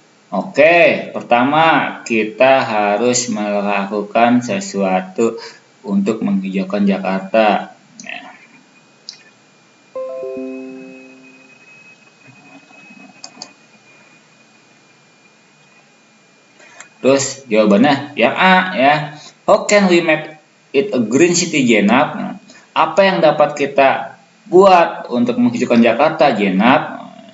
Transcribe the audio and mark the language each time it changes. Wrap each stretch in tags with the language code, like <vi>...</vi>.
<id>Oke, pertama kita harus melakukan sesuatu untuk menghijaukan Jakarta. Ya. Terus jawabannya yang A ya.</id> <en>How can we make it a green city, Jenab?</en> <id>Nah, apa yang dapat kita buat untuk menghijaukan Jakarta, Jenab?</id>